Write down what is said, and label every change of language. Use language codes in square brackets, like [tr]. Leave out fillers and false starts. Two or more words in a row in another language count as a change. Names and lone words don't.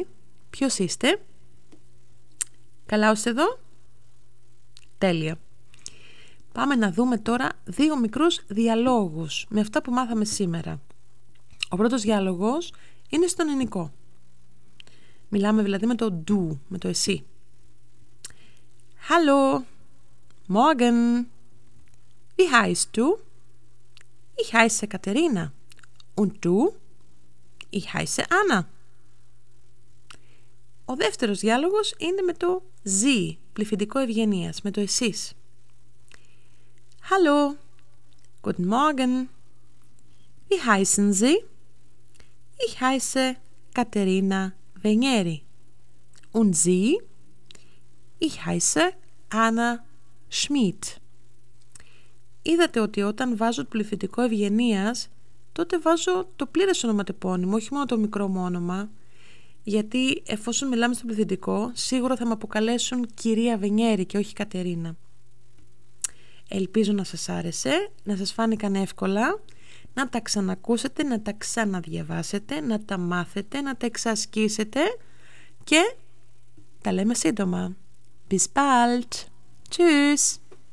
[el] Ποιος είστε? Καλά ως εδώ? Τέλεια. Πάμε να δούμε τώρα 2 μικρούς διαλόγους με αυτά που μάθαμε σήμερα. Ο πρώτος διάλογος είναι στον ελληνικό. Μιλάμε δηλαδή με το du, με το εσύ. [de] Hallo, morgen. Wie heißt du? Ich heiße Katharina. Und du? Ich heiße Anna. [el] Ο δεύτερος διάλογος είναι με το Sie, πληθυντικό ευγενίας, με το εσείς. [de] Hallo, guten Morgen. Wie heißen Sie? Ich heiße Katharina Venieri. Und Sie? Ich heiße Anna Schmid. [el] Είδατε ότι όταν βάζω το πληθυντικό ευγενίας, τότε βάζω το πλήρες ονοματεπώνυμο, όχι μόνο το μικρό μου όνομα, γιατί εφόσον μιλάμε στο πληθυντικό, σίγουρα θα με αποκαλέσουν κυρία Βενιέρη και όχι Κατερίνα. Ελπίζω να σας άρεσε, να σας φάνηκαν εύκολα, να τα ξανακούσετε, να τα ξαναδιαβάσετε, να τα μάθετε, να τα εξασκήσετε και τα λέμε σύντομα. [de] Bis bald. Tschüss.